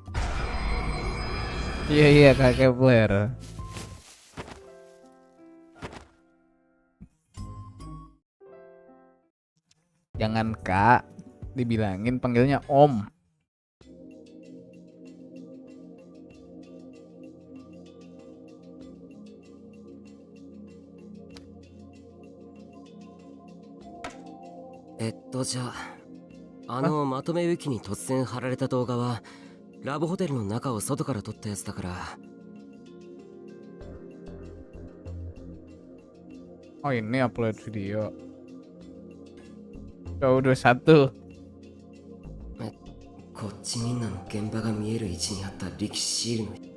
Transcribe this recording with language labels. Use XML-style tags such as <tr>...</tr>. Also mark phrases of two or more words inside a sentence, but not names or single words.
<id>Iya kakek player. Jangan Kak, dibilangin panggilnya Om.</id> <ja>じゃあまとめウィキに突然貼られた動画はラブホテルの中を外から撮ったやつだから。</ja> <id>Oh ini</id> <en>upload video.</en> <id>K21.</id> <ja>こっちみんなの現場が見える位置にあった力士シールの</ja>